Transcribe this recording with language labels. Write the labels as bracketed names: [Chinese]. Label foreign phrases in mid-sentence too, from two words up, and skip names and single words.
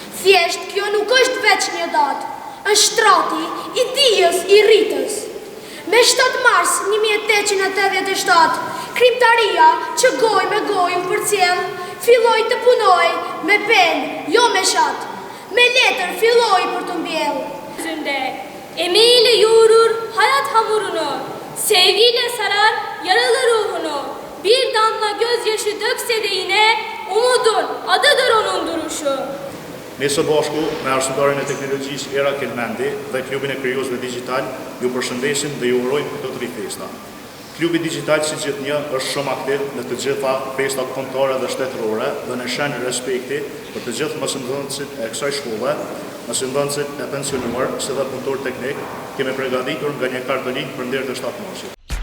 [Albanian] Thjesht kjo nuk është veç një datë, është shtrati i dijes i rritës. Me 7 mars 1887, krimtaria që goj me goj u përcjell, filloi të punoj me penë, jo me shatë. Me letër filloi për të mbjellë. [Turkish] Zünde, emeğiyle yoğurur hayat hamurunu, sevgiyle sarar yaralı ruhunu. Bir damla gözyaşı dökse de yine umudun adıdır onun duruşu. [Albanian] Ne së bashku me Arsimtarin e Teknologjisë Era Kelmendi dhe Klubin e Krijuesve Digital ju përshëndesim dhe ju urojmë këto 3 festa. Klubi Digital si gjithnjë është shumë aktiv në të gjitha festat kombëtare dhe shtetërore dhe në shenjë respekti për të gjithë mësimdhënësit e kësaj shkolle, mësimdhënësit e pensionuar si dhe punëtor teknik, kemi përgatitur nga një kartolik për ndër të 7 marsit.